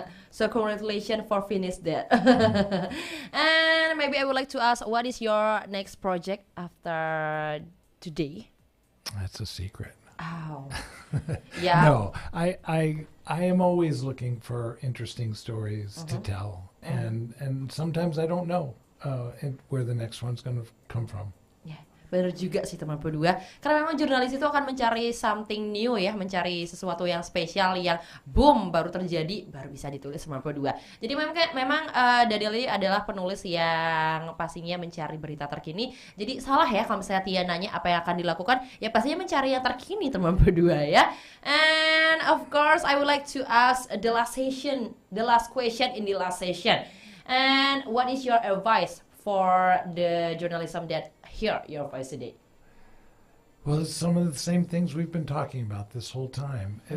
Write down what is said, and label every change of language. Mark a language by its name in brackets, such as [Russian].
[English] So congratulations for finish that. And maybe I would like to ask, what is your next project after today? That's a secret. Oh, yeah. No, I am always looking for interesting stories to tell, and sometimes I don't know where the next one's going to come from. Yeah, [Indonesian] Bener juga sih teman berdua. Karena memang jurnalis itu akan mencari [English] something new [Indonesian] ya, mencari sesuatu yang spesial yang boom baru terjadi, baru bisa ditulis teman berdua. Jadi memang Daniel ini adalah penulis yang pastinya mencari berita terkini. Jadi salah ya kalau misalnya Tia nanya apa yang akan dilakukan, ya pastinya mencari yang terkini teman berdua ya. [English] And of course I would like to ask the last question in the last session. And what is your advice for the journalism that hear your voice today? Well, it's some of the same things we've been talking about this whole time.